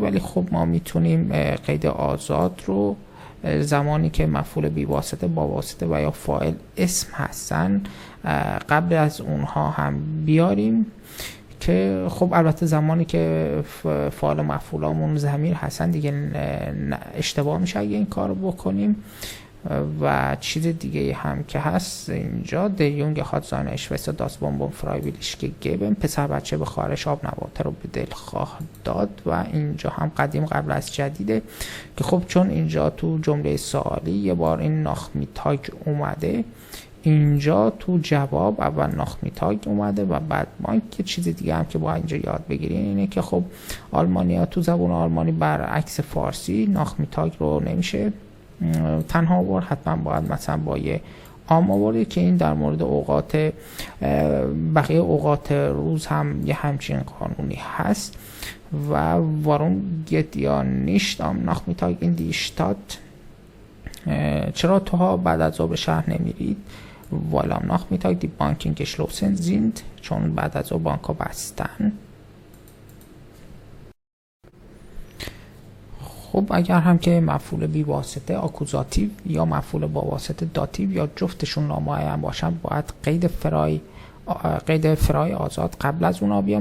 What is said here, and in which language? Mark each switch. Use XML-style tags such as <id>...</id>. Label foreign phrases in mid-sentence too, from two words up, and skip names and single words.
<fa>ولی خب ما میتونیم قید آزاد رو زمانی که مفعول بی واسطه، با واسطه و یا فاعل اسم هستن قبل از اونها هم بیاریم، که خب البته زمانی که فاعل و مفعولامون ضمیر هستن دیگه اشتباه میشه اگه این کار رو بکنیم. و چیز دیگه هم که هست اینجا</fa> <de>Junge hat seine Schwester das Bonbon freiwillig gegeben،</de> <fa>پسر بچه به خواهرش آب نبات رو به دل خواه داد. و اینجا هم قدیم قبل از جدیده که خب چون اینجا تو جمله سوالی یه بار این ناخمیتاگ اومده، اینجا تو جواب اول ناخمیتاگ اومده و بعد مایک. که چیز دیگه هم که باید اینجا یاد بگیرین اینه که خب آلمانی ها تو زبان آلمانی برعکس فارسی ناخمیتاگ رو نمیشه تنها آورد، حتما باید مثلا با یه عام آورده که این در مورد اوقات بقیه اوقات روز هم یه همچین قانونی هست.</fa> <de>و warum geht ihr nicht am Nachmittag in die Stadt،</de> <fa>چرا توها بعد از ظهر به شهر نمیرید؟</fa> <de>weil am Nachmittag die Banken geschlossen sind،</de> <fa>چون بعد از ظهر بانک ها بستن. خب اگر هم که مفعول بی واسطه آکوزاتیو یا مفعول با واسطه داتیو یا جفتشون نامعین باشن باید قید فرای آزاد قبل از اونا بیا.</fa>